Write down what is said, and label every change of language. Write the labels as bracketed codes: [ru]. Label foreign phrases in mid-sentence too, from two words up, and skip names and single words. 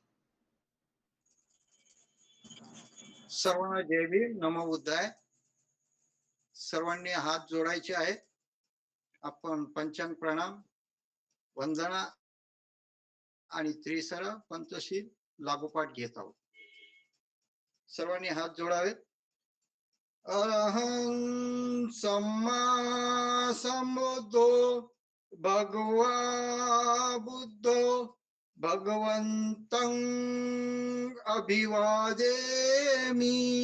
[mr] सर्वांना जय भीम नमो बुद्धाय. सर्वांनी हात जोडायचे आहेत. आपण पंचांग प्रणाम, वंदना आणि त्रिसर पंचशील लागोपाठ घेत आहोत. सर्वांनी हात जोडावेत. [pi] अरहं सम्मा संबुद्धो भगवा बुद्धो भगवन्तं अभिवादेमि.